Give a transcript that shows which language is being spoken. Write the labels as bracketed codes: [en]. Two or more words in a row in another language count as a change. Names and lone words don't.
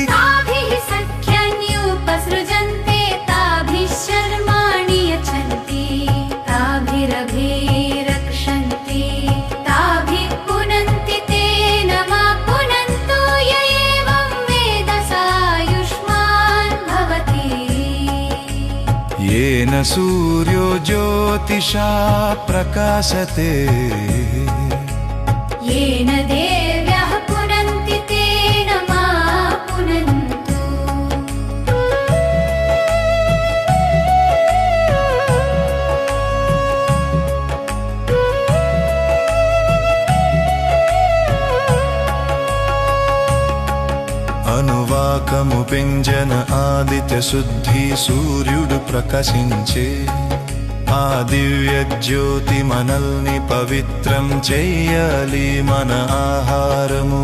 [sa] ताभिः सख्यान्युपसृजन्ते ताभिः शर्माणि यच्छन्ति ताभिरभिरक्षन्ति ताभिः पुनन्ति तेन मा पुनन्तो य एवं वेद सायुष्मान् भवति येन सूर्यो ज्योतिषा प्रकाशते येन देव्यः पुनन्ति तेन मा पुनन्तु [te] అనువాకము పెంజన ఆదిత్య శుద్ధి సూర్యుడు ప్రకాశించే ఆ దివ్య జ్యోతి మనల్ని పవిత్రం చెయ్యాలి మన ఆహారము